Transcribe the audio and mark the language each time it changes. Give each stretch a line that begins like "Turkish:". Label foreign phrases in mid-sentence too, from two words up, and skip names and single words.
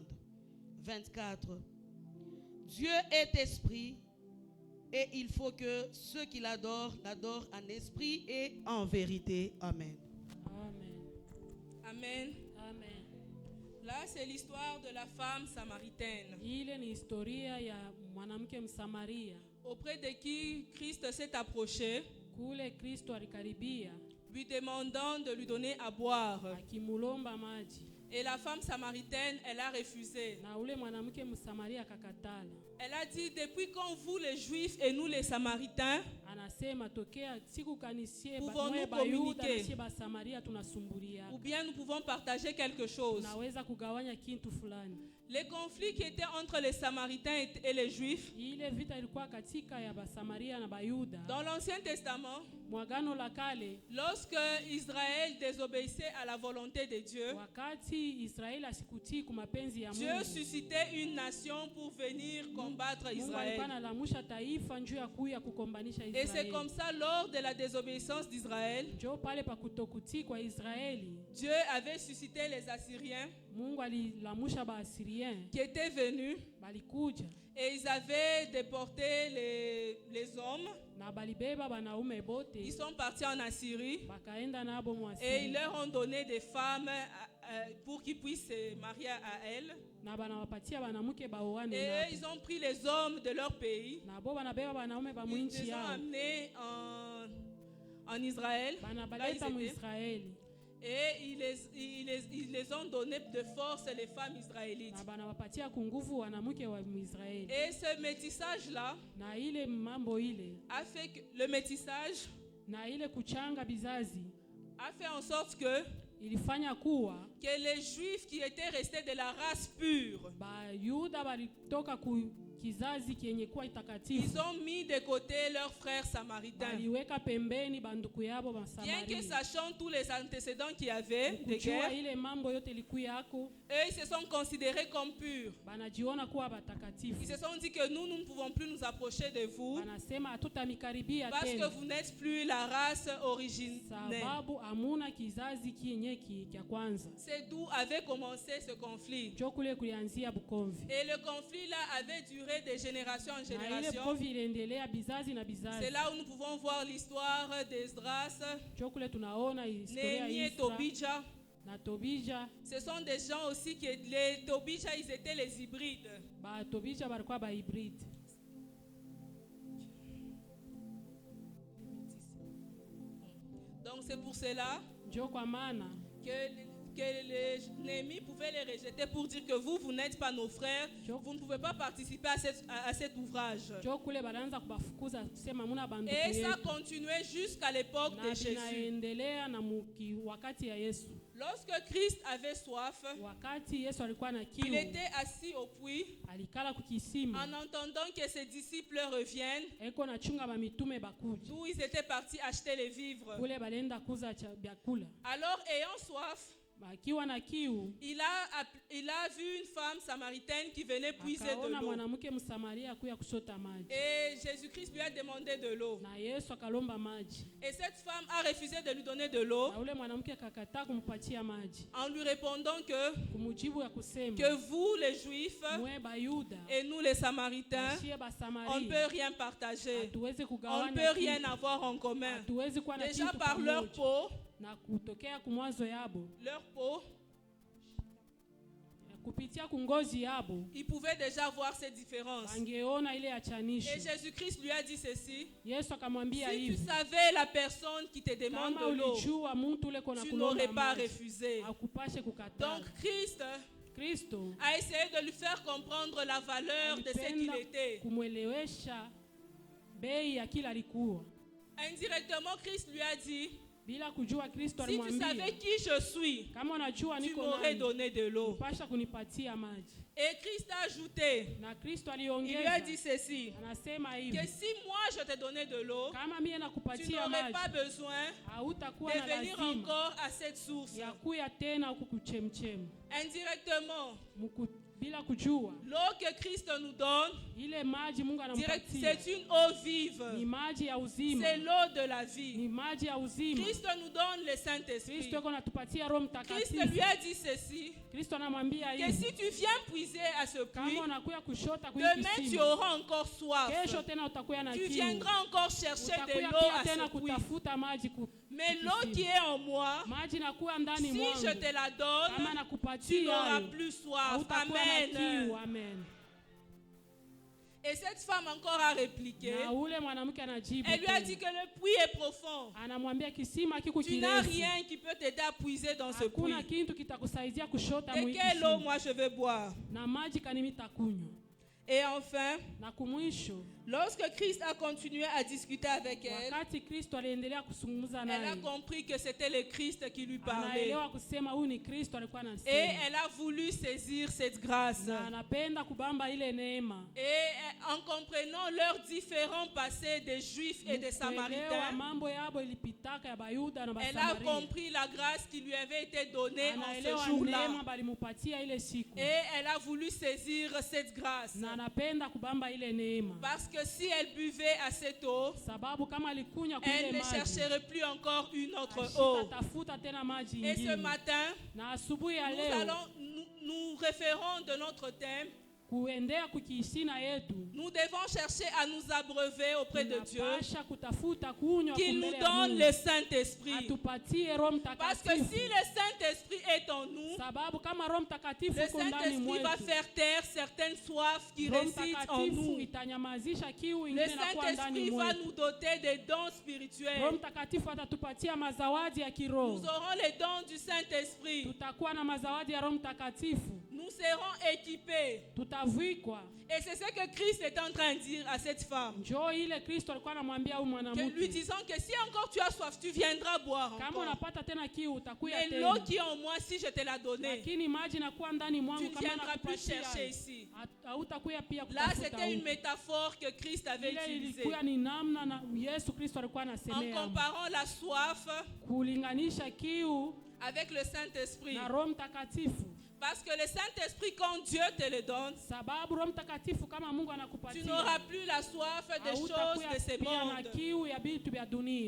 French: 24. Dieu est esprit, et il faut que ceux qui l'adorent en esprit et en vérité. Amen. Amen. Amen. Amen. Là, c'est l'histoire de la femme samaritaine,
Swahili: Ile ni historia ya mwanamke Msamaria.
French: auprès de qui Christ s'est approché,
Swahili: Kule Kristo alikaribia
French: lui demandant de lui donner à boire.
Swahili: akimulomba maji,
French: Et la femme samaritaine, elle a refusé.
Swahili: na ule mwanamke Msamaria akakatala.
French: Elle a dit, depuis quand vous les Juifs et nous les Samaritains,
Swahili: Anasema tokea siku kanisie
French: Pouvons-nous
Swahili: mwe Bayuda
French: communiquer?
Swahili: na sie Basamaria tunasumbulia.
French: ou bien nous pouvons partager quelque chose.
Swahili: Tunaweza kugawanya kintu fulani.
French: Les conflits qui étaient entre les Samaritains et les Juifs,
Swahili: Ile vita ilikuwa katika ya Basamaria na Bayuda.
French: dans l'Ancien Testament,
Swahili: Mwagano la kale,
French: lorsque Israël désobéissait à la volonté de Dieu,
Swahili: wakati Israeli asikutii kwa mapenzi ya
French: Dieu
Swahili: Mungu,
French: suscitait une nation pour venir combattre
Swahili: Mungu alikuwa
French: Israël.
Swahili: analamusha taifa njuu ya kuya kukombanisha
French: Et c'est
Swahili: Israeli.
French: comme ça, lors de la désobéissance d'Israël,
Swahili: Njoo pale pa kutokutii kwa Israeli,
French: Dieu avait suscité les Assyriens
Swahili: Mungu alilamusha Baasirien,
French: qui étaient venus
Swahili: balikuja
French: et ils avaient déporté les hommes.
Swahili: na balibeba banaume bote,
French: Ils sont partis en Assyrie
Swahili: bakaenda nabo
French: et ils
Swahili: Mwasiri,
French: leur ont donné des femmes pour qu'ils puissent se marier à elles.
Swahili: na banawapatia banamuke baoane
French: Et eux,
Swahili: nabo.
French: ils ont pris les hommes de leur pays.
Swahili: Nabo banabeba banaume ba
French: Ils
Swahili: mwinchi
French: les ont
Swahili: yao,
French: amenés en Israël. Là,
Swahili: banabaleta
French: ils
Swahili: mu
French: étaient.
Swahili: Israeli,
French: Et ils les ont donné de force, les femmes israélites.
Swahili: na banawapatia kunguvu wanamuke wa Israeli.
French: Et ce métissage-là
Swahili: Na ile mambo ile,
French: a fait que le métissage
Swahili: na ile kuchanga bizazi
French: a fait en sorte que
Swahili: ilifanya kuwa
French: les Juifs qui étaient restés de la race pure,
Swahili: Bayuda balitoka ku kizazi kienye kuwa
French: ils
Swahili: itakatifu,
French: ont mis de côté leurs frères samaritains.
Swahili: baliweka pembeni banduku yabo
French: Bien que
Swahili: Basamaria.
French: sachant tous les antécédents qu'il y avait de
Swahili: Kujua
French: guerre,
Swahili: ile mambo yote ilikuwako,
French: eux ils se sont considérés comme purs.
Swahili: banajiona kuwa
French: Ils
Swahili: batakatifu,
French: se sont dit que nous ne pouvons plus nous approcher de vous
Swahili: banasema hatutamikaribia
French: parce que
Swahili: tena
French: vous n'êtes plus la race originelle.
Swahili: sababu amuna kizazi kienye kya kwanza.
French: C'est d'où avait commencé ce conflit.
Swahili: Njo kule kulianzia Bukomvi,
French: Et le conflit là avait duré de génération en
Swahili: na ile
French: génération.
Swahili: Bukomvi iliendelea bizazi na
French: C'est
Swahili: bizazi.
French: là où nous pouvons voir l'histoire d'Esdras,
Swahili: Njo kule tunaona historia ya
French: Néhémie et
Swahili: Isra
French: Tobija.
Swahili: na Tobija.
French: Ce sont des gens aussi qui, les Tobija, ils étaient les hybrides.
Swahili: Ba Tobija balikuwa ba hybrid.
French: Donc c'est pour cela
Swahili: Njo kwa maana
French: que les Néhémie pouvaient les rejeter pour dire que vous n'êtes pas nos frères, vous ne pouvez pas participer à cet ouvrage.
Swahili: njo kule banaanza kubafukuza kusema muna banduku
French: Et ça
Swahili: yetu.
French: continuait jusqu'à l'époque
Swahili: Na
French: de Jésus.
Swahili: binaendelea na wakati ya Yesu.
French: Lorsque Christ avait soif,
Swahili: Wakati Yesu alikuwa na
French: il
Swahili: kiu,
French: était assis au puits
Swahili: alikala kukisima,
French: en entendant que ses disciples reviennent,
Swahili: eko na chunga ba mitume bakuja.
French: d'où ils étaient partis acheter les vivres.
Swahili: Kule balenda kuza vyakula.
French: Alors, ayant soif,
Swahili: Bakiwa na kiu,
French: il a vu une femme samaritaine qui venait puiser de
Swahili: akaona
French: l'eau.
Swahili: mwanamke Msamaria kuya kushota maji.
French: Et Jésus-Christ lui a demandé de l'eau.
Swahili: Na Yesu akalomba maji.
French: Et cette femme a refusé de lui donner de l'eau
Swahili: Na ule mwanamke akakataa kumpatia maji.
French: en lui répondant
Swahili: Kumujibu ya kusema,
French: que vous, les Juifs,
Swahili: mwe Bayuda,
French: et nous, les Samaritains,
Swahili: shie
French: on ne
Swahili: Basamaria,
French: peut rien partager.
Swahili: hatuwezi
French: On ne
Swahili: kugawanya
French: peut rien
Swahili: kitu.
French: avoir en commun.
Swahili: Hatuwezi kuwa na
French: Déjà
Swahili: kitu
French: par leur
Swahili: pamoja.
French: peau,
Swahili: Na kutokea kumwazo yabo, kupitia kungozi yabo,
French: ils pouvaient déjà voir ces différences.
Swahili: angeona ile
French: Et
Swahili: achanisho.
French: Jésus-Christ lui a dit ceci:
Swahili: Yesu akamwambia
French: si tu
Swahili: hivi,
French: savais la personne qui te demande
Swahili: kama
French: de l'eau,
Swahili: ulijua mtu ule kona
French: tu
Swahili: kulomba
French: n'aurais pas
Swahili: maji,
French: refusé.
Swahili: akupashe kukataa.
French: Donc Christ
Swahili: Kristo
French: a essayé de lui faire comprendre la valeur de ce qu'il
Swahili: alipenda
French: était.
Swahili: kumwelewesha bei ya kila alikuwa.
French: Indirectement, Christ lui a dit:
Swahili: Bila kujua Kristo
French: si tu
Swahili: alimwambia,
French: savais qui je suis,
Swahili: kama unajua
French: tu
Swahili: niko
French: m'aurais
Swahili: nani,
French: donné de l'eau.
Swahili: pasha kunipatia maji.
French: Et Christ a ajouté,
Swahili: Na Kristo
French: il lui a
Swahili: aliongeza,
French: dit ceci,
Swahili: anasema
French: que
Swahili: hivi,
French: si moi je t'ai donné de l'eau,
Swahili: kama mie
French: tu
Swahili: nakupatia
French: n'aurais
Swahili: maji,
French: pas besoin
Swahili: hautakuwa
French: de
Swahili: na
French: venir
Swahili: lazima
French: encore à cette source.
Swahili: ya kuya tena huku kuchemchemu.
French: Indirectement,
Swahili: bila kujua.
French: L'eau que Christ nous donne,
Swahili: Ile maji Mungu anampatia
French: c'est une eau vive.
Swahili: ni maji ya uzima,
French: C'est l'eau de la vie.
Swahili: ni maji ya uzima.
French: Christ nous donne le Saint-Esprit.
Swahili: Kristo yuko anatupatia Roho
French: Christ
Swahili: Mtakatifu.
French: lui a dit ceci,
Swahili: Kristo anamwambia
French: que
Swahili: hivi,
French: si tu viens puiser à ce puits,
Swahili: kama unakuya kushota kwa
French: demain tu
Swahili: kisima,
French: auras encore soif.
Swahili: kesho tena utakuya na
French: Tu
Swahili: kiu,
French: viendras encore chercher de
Swahili: utakuya
French: l'eau
Swahili: pia
French: à
Swahili: tena
French: ce puits.
Swahili: kutafuta maji
French: Mais l'eau qui est en moi,
Swahili: maji nakuwa ndani
French: si je
Swahili: mwangu,
French: te la
Swahili: kama
French: donne, tu
Swahili: nakupatia
French: n'auras
Swahili: hayo,
French: plus soif.
Swahili: hautakuwa na kiu. Amen. Amen.
French: Et cette femme encore a répliqué.
Swahili: Na ule mwanamke anajibu
French: Elle lui a
Swahili: tena.
French: dit que le puits est profond.
Swahili: Anamwambia kisima kiko
French: Tu n'as
Swahili: kirefu,
French: rien qui peut t'aider à puiser dans ce puits.
Swahili: hakuna kitu kitakusaidia kushota
French: De
Swahili: mwi
French: quelle eau
Swahili: kisima.
French: moi je vais boire?
Swahili: Na maji kanimi takunywa.
French: Et enfin,
Swahili: Na kumwisho,
French: lorsque Christ a continué à discuter avec elle,
Swahili: wakati Kristo aliendelea kuzungumza
French: elle a
Swahili: naye,
French: compris que c'était le Christ qui lui parlait.
Swahili: anaelewa kusema huyu ni Kristo alikuwa
French: Et
Swahili: anasema,
French: elle a voulu saisir cette grâce.
Swahili: na anapenda kubamba ile neema.
French: Et en comprenant leurs différents passés des Juifs et des
Swahili: Kuelewa
French: Samaritains,
Swahili: mambo yabo ilipitaka ya Bayuda na
French: elle a
Swahili: Basamaria.
French: compris la grâce qui lui avait été donnée en ce
Swahili: Anaelewa
French: jour-là.
Swahili: neema balimupatia ile siku.
French: Et elle a voulu saisir cette grâce.
Swahili: Na anapenda kubamba ile neema.
French: Parce que si elle buvait à cette eau,
Swahili: Sababu kama alikunywa
French: elle
Swahili: kule
French: ne
Swahili: maji,
French: chercherait plus encore une autre eau.
Swahili: tafuta tena maji
French: Et ce
Swahili: ingine.
French: matin,
Swahili: Na asubuhi ya leo
French: nous référons de notre thème.
Swahili: kuendea kukisina yetu,
French: Nous devons chercher à nous abreuver auprès de Dieu,
Swahili: tunapasha kutafuta kunywa
French: qu'il nous
Swahili: kumbele ya
French: donne
Swahili: Mungu.
French: le Saint-Esprit.
Swahili: Atupatie Roho
French: Parce que
Swahili: Mtakatifu.
French: si le Saint-Esprit est en nous,
Swahili: Sababu kama Roho Mtakatifu
French: le
Swahili: uko ndani
French: Saint-Esprit va
Swahili: mwetu,
French: faire taire certaines soifs qui
Swahili: Roho
French: résident en
Swahili: Mtakatifu
French: nous.
Swahili: itanyamazisha kiu
French: Le
Swahili: ingine inakuwa ndani
French: Saint-Esprit va
Swahili: mwetu.
French: nous doter des dons
Swahili: Roho
French: spirituels.
Swahili: Mtakatifu atatupatia mazawadi ya kiroho.
French: Nous aurons les dons du Saint-Esprit.
Swahili: Tutakuwa na mazawadi ya Roho Mtakatifu.
French: Nous serons équipés.
Swahili: Tutavikwa.
French: Et c'est ce que Christ est en train de dire à cette femme.
Swahili: Njoo ile Kristo alikuwa anamwambia huyu
French: Que lui
Swahili: mwanamke,
French: disant que si encore tu as soif, tu viendras boire
Swahili: kama
French: encore.
Swahili: unapata tena kiu utakuya
French: Mais
Swahili: tena.
French: l'eau qui est en moi, si je te la donnée,
Swahili: Lakini maji nakuwa ndani
French: tu
Swahili: mwangu
French: ne
Swahili: kama
French: viendras plus
Swahili: nakupatia.
French: chercher ici.
Swahili: Hautakuya pia
French: Là,
Swahili: kutafuta
French: c'était une
Swahili: huko.
French: métaphore que Christ avait
Swahili: Ile
French: utilisée.
Swahili: ilikuwa ni namna na Yesu Kristo alikuwa
French: En
Swahili: anasemea
French: comparant la soif
Swahili: kulinganisha kiu
French: avec le Saint-Esprit.
Swahili: na Roho Mtakatifu.
French: Parce que le Saint-Esprit, quand Dieu te le donne,
Swahili: Sababu Roho Mtakatifu kama Mungu
French: tu
Swahili: anakupatia,
French: n'auras plus la soif des choses
Swahili: hautakuya
French: de ce
Swahili: pia na
French: monde.
Swahili: kiu ya vitu vya dunia.